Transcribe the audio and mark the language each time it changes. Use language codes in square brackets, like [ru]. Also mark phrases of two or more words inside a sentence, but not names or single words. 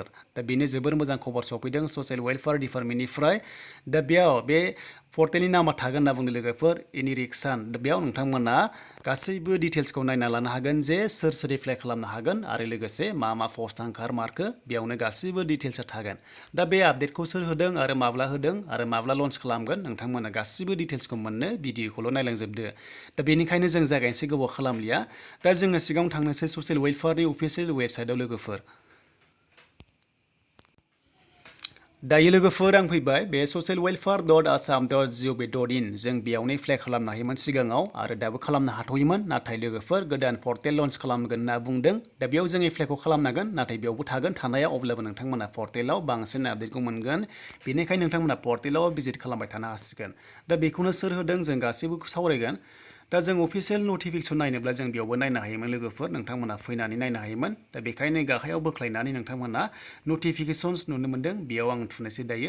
[brx] दा बेनो जोबोर मोजां खबर सफैदों [en] social welfare departmentnifrai [brx] दा बेयाव बे पर्टेलनि नामा थागोन होनना बुंदों लोगोफोर इनिरिक्सान दा बेयाव नोंथांमोना गासैबो डिटेल्सखौ नायना लानो हागोन जे सोर सोर एप्लाइ खालामनो हागोन आरो लोगोसे मा मा पस्ट ओंखारमारखो बेयावनो गासैबो डिटेल्सआ थागोन दा बे आपडेटखौ सोर होदों आरो माब्ला लन्च खालामगोन नोंथांमोना गासैबो डिटेल्सखौ मोननो भिडिअखौल' नायलांजोबदो दा बेनिखायनो जों जागायनोसै गोबाव खालामलिया दा जोङो सिगाङाव थांनोसै [en] social welfareni official websiteao [brx] लोगोफोर दायो लोगोफोर आं फैबाय बे socialwelfare.assam.gov.in जों बेयावनो एप्लाइ खालामनो हायोमोन सिगाङाव आरो दाबो खालामनो हाथ'योमोन नाथाय लोगोफोर गोदान पर्टेल लन्च खालामगोन होनना बुंदों दा बेयाव जों एप्लाइखौ खालामनांगोन नाथाय बेयावबो थागोन थानाया अब्लाबो नोंथांमोना पर्टेलाव बांसिन आपडेटखौ मोनगोन बेनिखायनो नोंथांमोना पर्टेलाव भिजिट खालामबाय थानो हासिगोन दा बेखौनो सोर होदों जों गासैबो सावरायगोन दा जों [en] official notification [brx] नायनोब्ला जों बेयावबो नायनो हायोमोन लोगोफोर नोंथांमोना फैनानै नायनो हायोमोन दा बेखायनो गाहायाव बोख्लायनानै नोंथांमोना नटिफिकेसन्स नुनो मोन्दों बेयाव आं थुनोसै दायो